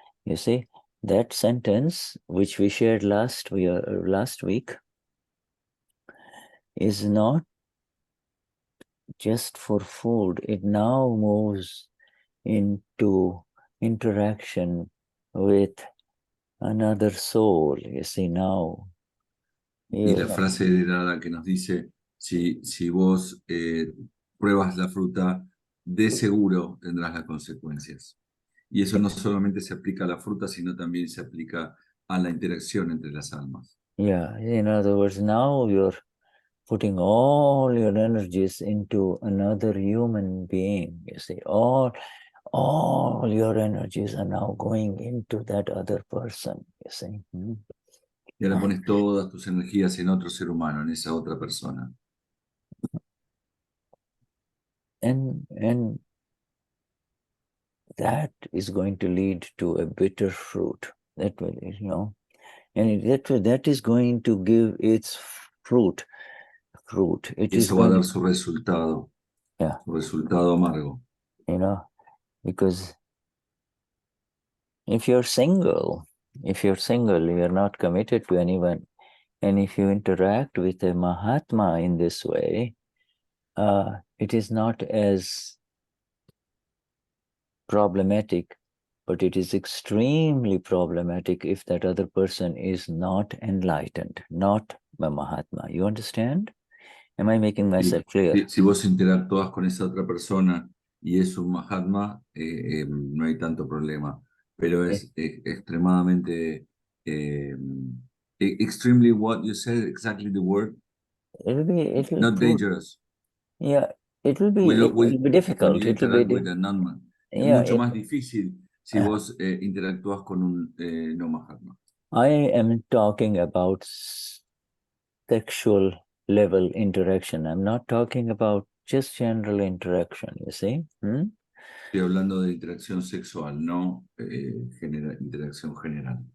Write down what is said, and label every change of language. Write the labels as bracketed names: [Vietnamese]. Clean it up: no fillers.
[English] You see, that sentence, which we shared last week, is not just for food. It now moves into interaction with another soul. You see, now. [Spanish] Y la frase de Dada que nos dice, si vos pruebas la fruta, de seguro tendrás las consecuencias. Y eso no solamente se aplica a la fruta, sino también se aplica a la interacción entre las almas. [English] Yeah, in other words, now you're putting all your energies into another human being. You see, all your energies are now going into that other person. You see. [Spanish] Y ahora pones todas tus energías en otro ser humano, en esa otra persona. [English] And that is going to lead to a bitter fruit. That will, and that is going to give its fruit. [Spanish] Eso va a dar su resultado. [English] Yeah. [Spanish] Su resultado amargo. [English] Because if you're single, you're not committed to anyone, and if you interact with a Mahatma in this way, it is not as problematic, but it is extremely problematic if that other person is not enlightened, not a Mahatma. You understand? Am I making myself clear? [Spanish] Si vos interactúas con esa otra persona y es un Mahatma, no hay tanto problema. Pero es extremadamente, [English] extremely what you said, exactly the word? It'll not dangerous. Yeah, it will be difficult. When you interact with a non-man. [Spanish] Es mucho más difícil si vos interactúas con un no Mahatma. [English] I am talking about sexual level interaction. I'm not talking about just general interaction, you see. [Spanish] Estoy hablando de interacción sexual, no interacción general.